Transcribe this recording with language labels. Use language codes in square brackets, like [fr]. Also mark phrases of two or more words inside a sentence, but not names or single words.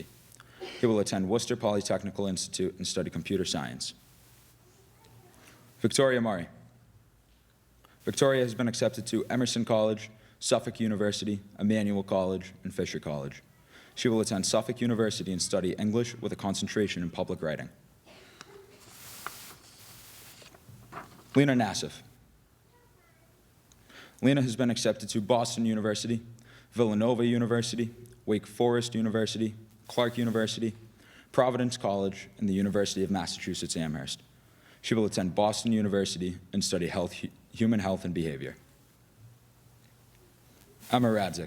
[en] He will attend Worcester Polytechnical Institute and study computer science. Victoria Murray. Victoria has been accepted to Emerson College, Suffolk University, Emmanuel College, and Fisher College. She will attend Suffolk University and study English with a concentration in public writing. Lena Nassif. Lena has been accepted to Boston University, Villanova University, Wake Forest University, Clark University, Providence College, and the University of Massachusetts Amherst. She will attend Boston University and study human health and behavior. Emma Radzik.